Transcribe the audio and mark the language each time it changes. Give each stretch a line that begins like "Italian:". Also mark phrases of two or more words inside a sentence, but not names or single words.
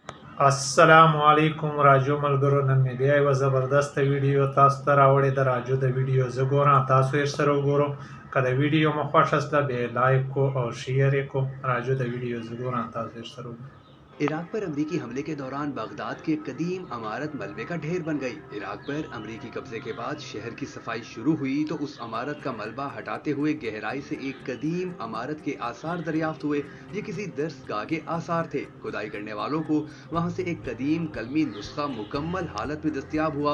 Pashto: السلام علیکم راجو ملګرو، نن مې بیا یوه زبردسته ویډیو تاسو ته راوړې ده. راجو د ویډیو زه ګورم، تاسو یې سره وګورو. که د ویډیو مو خوښه شوه بیا لایک کو او شیئر یې کو. راجو د ویډیو زه ګورم، تاسو یې سره وګورو.
Urdu: عراق پر امریکی حملے کے دوران بغداد کی ایک قدیم عمارت ملبے کا ڈھیر بن گئی. عراق پر امریکی قبضے کے بعد شہر کی صفائی شروع ہوئی تو اس عمارت کا ملبہ ہٹاتے ہوئے گہرائی سے ایک قدیم عمارت کے آثار دریافت ہوئے. یہ کسی درسگاہ کے آثار تھے۔ کھدائی کرنے والوں کو وہاں سے ایک قدیم قلمی نسخہ مکمل حالت میں دستیاب ہوا.